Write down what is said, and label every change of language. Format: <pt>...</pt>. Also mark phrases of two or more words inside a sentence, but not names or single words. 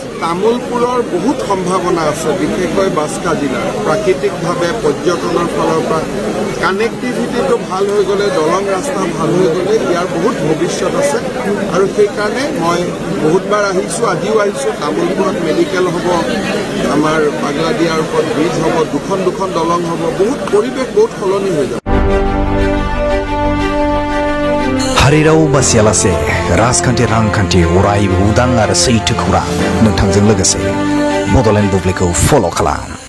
<as>তামুলপুৰৰ বহুত সম্ভাৱনা আছে বিশেষকৈ বাস্কা জিলাৰ প্ৰাকৃতিকভাৱে পৰ্যটনৰ ফালৰ পৰা কানেক্টিভিটিটো ভাল হৈ গ'লে দলং ৰাস্তা ভাল হৈ গ'লে ইয়াৰ বহুত ভৱিষ্যত আছে আৰু সেইকাৰণে মই বহুতবাৰ আহিছোঁ আজিও আহিছোঁ তামুলপুৰত মেডিকেল হ'ব আমাৰ পাগলা দিয়াৰ ওপৰত ব্ৰিজ হ'ব দুখন দলং হ'ব বহুত পৰিৱেশ বহুত সলনি হৈ যাব</as> <brx>हारिराव बासियालासे राजखान्थि रांखान्थि अरायबो उदां आरो सैथो खौरां नोंथांजों लोगोसे बड'लेण्ड बुब्लिखौ फल' खालाम।</brx>